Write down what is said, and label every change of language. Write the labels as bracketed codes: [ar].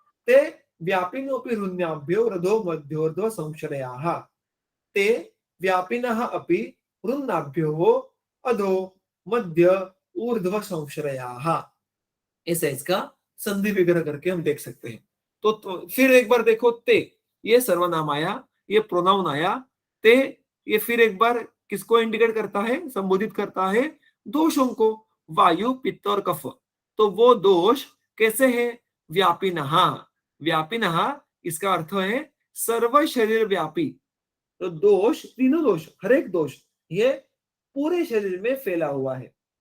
[sa] ते व्यापिनोपि हृन्याभ्यो रधो मध्योर्ध्व संश्रयाः। ते व्यापिनः अपि हृन्नाभ्यो अधो मध्य ऊर्ध्व संश्रयाः। [hi] ऐसा इसका संधि विग्रह करके हम देख सकते हैं। तो फिर एक बार देखो, ते ये सर्वनाम आया, ये प्रोनाउन आया। ते ये फिर एक बार किसको इंडिकेट करता है, संबोधित करता है? दोषों को, वायु पित्त और कफ। तो वो दोष कैसे है? व्यापिनः। व्यापिनः इसका अर्थ है सर्व शरीर व्यापी। तो दोष, तीनों दोष, हर एक दोष ये पूरे शरीर में फैला हुआ है।